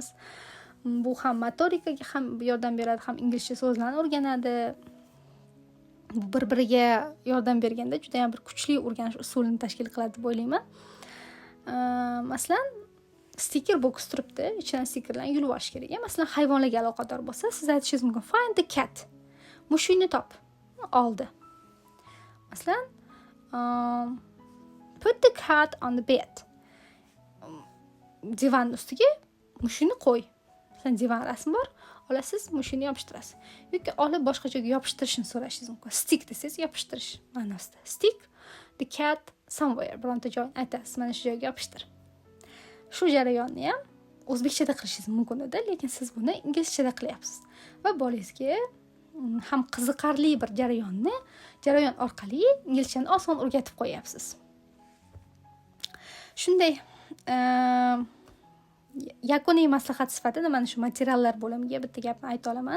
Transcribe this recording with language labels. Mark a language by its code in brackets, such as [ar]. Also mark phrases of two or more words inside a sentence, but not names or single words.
[uz] Bu ham motorikaga ham yordam beradi, ham inglizcha so'zlarni o'rganadi. Bir-biriga yordam berganda juda ham bir kuchli o'rganish usulini tashkil qiladi deb o'ylayman. Masalan, [en] sticker box [uz] turibdi, ichidan stickerlarni yulib olish kerak. Masalan, hayvonlarga aloqador bo'lsa, siz aytishingiz mumkin, [en] find the cat. [uz] Mushukni top. Oldi. Masalan, [en] put the cat on the bed. [uz] Divan ustiga mushukni qo'y. Masalan, divan rasmi bor, olasiz, mushukni yopishtirasiz. Yoki olib boshqa joyga yopishtirishni so'rashingiz mumkin. Stick desiz, yopishtirish ma'nosida. [en] Stick the cat somewhere. [uz] Bironta joyni aytasiz, mana shu joyga yopishtir. Shu jarayonni ham o'zbekchada qilishingiz mumkin edi, lekin siz buni inglizchada qilyapsiz. Va bolangizga ham qiziqarli bir jarayon orqali inglizchani oson o'rgatib qo'yapsiz. Shunday yakuniy maslahat sifatida mana shu materiallar bo'limiga bitta gapni ayta olaman.